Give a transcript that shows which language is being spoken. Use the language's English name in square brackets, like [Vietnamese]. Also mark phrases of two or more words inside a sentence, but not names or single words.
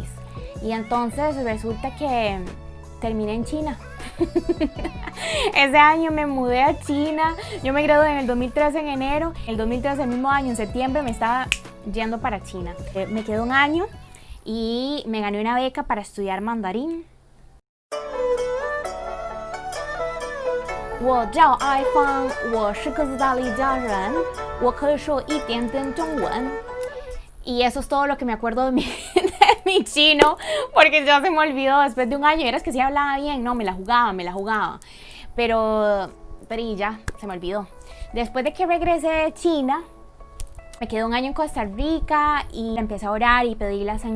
[Spanish] Y entonces resulta que terminé en China. Ese año me mudé a China, yo me gradué en el 2013 en enero, el 2013 el mismo año, en septiembre me estaba yendo para China. Me quedé un año y me gané una beca para estudiar mandarín. [Chinese] 我叫爱芳，我是哥斯达黎加人，我可以说一点点中文。 [Spanish] Y eso es todo lo que me acuerdo de mi chino, porque ya se me olvidó después de un año. Eras que sí hablaba bien, no, me la jugaba. Pero y ya, se me olvidó. Después de que regresé de China, me quedé un año en Costa Rica y empecé a orar y pedirle al Señor.